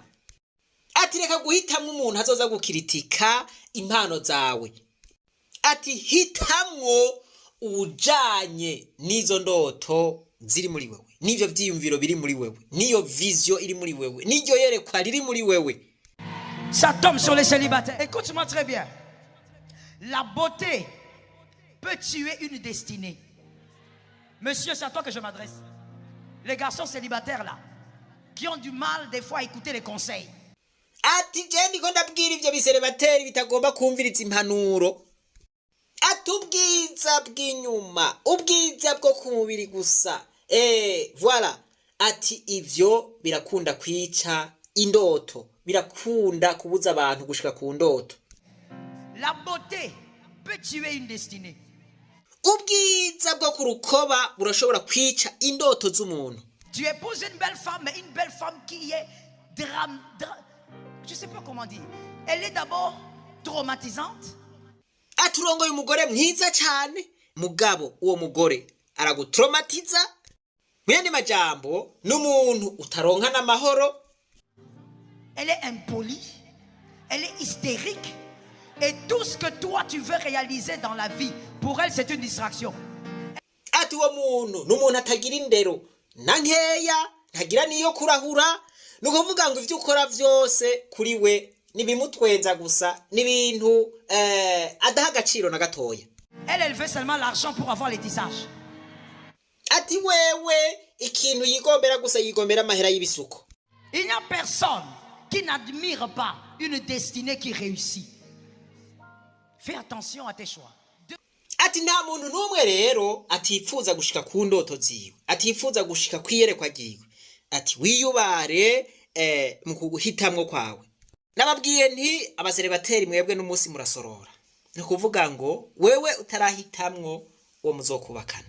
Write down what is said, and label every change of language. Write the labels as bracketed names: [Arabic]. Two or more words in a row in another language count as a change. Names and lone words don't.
[Rundi] Ati reka guhitamwo umuntu azoza gukiritika impano zawe. Ati hitamwo ujanye n'izo ndoto ziri muri wewe, n'ivyo vyiyumviro biri muri wewe, n'iyo vision iri muri wewe, n'iryo yerekwa riri muri wewe. [French] Ça tombe sur les célibataires. Écoute-moi très bien. La beauté peut tuer une destinée. Monsieur, c'est à toi que je m'adresse. Les garçons célibataires là, qui ont du mal des fois à écouter les conseils. [Rundi] ati je ndiko ndabwira ivyo biserebateri bitagomba kumviriza impanuro. Ati ubwiza bw'inyuma, ubwiza bwo ku mubiri gusa. [French] Voilà. [Rundi] Ati ivyo birakunda kwica indoto, birakunda kubuza abantu gushika ku ndoto. [French] La beauté peut tuer une destinée. [Rundi] Ubwiza bwo ku rukoba burashobora kwica indoto z'umuntu. [French] Tu épouses une belle femme, mais une belle femme qui est je sais pas comment dire. Elle est d'abord traumatisante. [Rundi] Aturongoye umugore mwiza cyane, mugabo uwo mugore aragutraumatiza. Mwende majambo n'umuntu utaronka n'amahoro. [French] Elle est impolie, elle est hystérique, et tout ce que toi tu veux réaliser dans la vie, pour elle c'est une distraction. [Rundi] Ati uwo muntu n'umuntu atagira indero na nkeya, ntagira niyo kurahura, nukuvuga ngo ivyo ukora vyose kuri we nibimutwenza gusa, n'ibintu adaha agaciro na gatoya. [French] Elle veut seulement l'argent pour avoir les tissages. [Rundi] Ati wewe ikintu yigombera gusa, yigombera amahera y'ibisuko. [French] Il n'y a personne qui n'admire pas une destinée qui réussit. Fais attention à tes choix. [Rundi] Ati nta muntu n'umwe rero atifuza gushika ku ndoto ziwe, atifuza gushika kwiyerekwa ryiwe. Ati wiyubare mu kuhitamwo kwawe. Nababwiye nti abaserebateri mwebwe n'umunsi murasorora. Ni kuvuga ngo wewe utarahitamwo uwo muzokubakana.